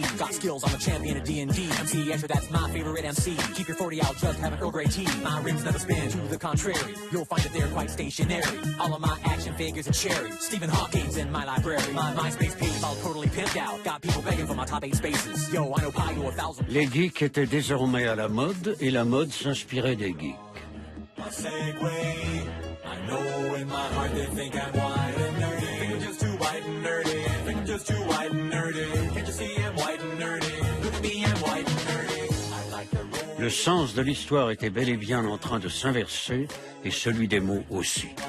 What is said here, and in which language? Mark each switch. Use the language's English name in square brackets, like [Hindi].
[English] Skills, I'm a champion of D&D. MC Escher, that's my favorite MC. Keep your 40 out, just have an Earl Grey tea. My rings never spin, to the contrary. You'll find that they're quite stationary. All of my action figures are cherry. Stephen Hawking's in my library. My MySpace page all totally pimped out. Got people begging for my top 8 spaces. Yo, I know pi to 1,000. [French] Les geeks étaient désormais à la mode et la mode s'inspirait des geeks. [English] My segue, I know in my heart they think I'm white and nerdy. Think I'm just too white and nerdy. Think I'm just too white and nerdy. Can't you see I'm white and nerdy? Look at me, I'm white and nerdy. I like the roll. [French] Le sens de l'histoire était bel et bien en train de s'inverser et celui des mots aussi.